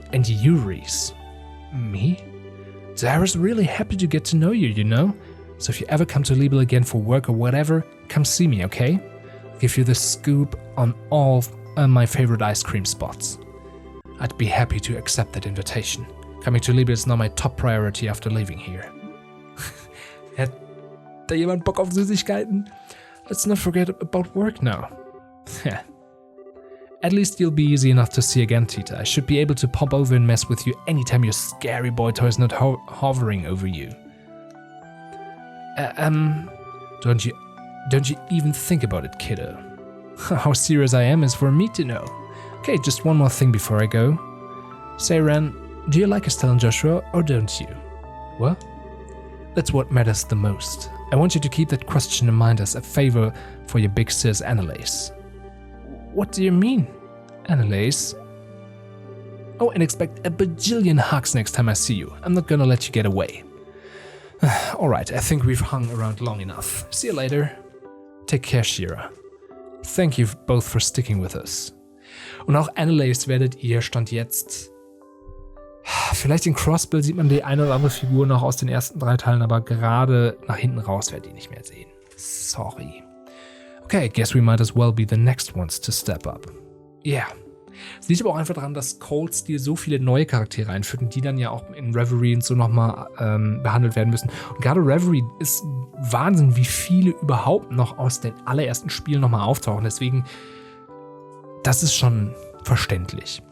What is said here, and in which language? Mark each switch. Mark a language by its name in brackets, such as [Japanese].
[English] And you, Reese. Me? Zara's really happy to get to know you, you know? So if you ever come to Liebel again for work or whatever, come see me, okay? I'll give you the scoop on all my favorite ice cream spots. I'd be happy to accept that invitation. Coming to Liebel is now my top priority after leaving here. [German] Hat da jemand Bock auf Süßigkeiten? [English] Let's not forget about work now. At least you'll be easy enough to see again, Tita. I should be able to pop over and mess with you anytime your scary boy toy is not hovering over you. Don't you even think about it, kiddo. How serious I am is for me to know. Okay, just one more thing before I go. Say, Ren, do you like Estelle and Joshua, or don't you? What? That's what matters the most. I want you to keep that question in mind as a favor for your big sis, Annalise. What do you mean, Annalise? Oh, and expect a bajillion hugs next time I see you. I'm not gonna let you get away. Alright, I think we've hung around long enough. See you later. Take care, Shira. Thank you both for sticking with us. [German] Und auch Annalise werdet ihr Stand jetzt... Vielleicht in Crossbill sieht man die eine oder andere Figur noch aus den ersten 3 Teilen, aber gerade nach hinten raus werdet ihr nicht mehr sehen. [English] Sorry. Okay, I guess we might as well be the next ones to step up. Yeah. [German] Es liegt aber auch einfach daran, dass Cold Steel so viele neue Charaktere einführt und die dann ja auch in Reverie und so nochmal behandelt werden müssen. Und gerade Reverie ist Wahnsinn, wie viele überhaupt noch aus den allerersten Spielen nochmal auftauchen. Deswegen, das ist schon verständlich.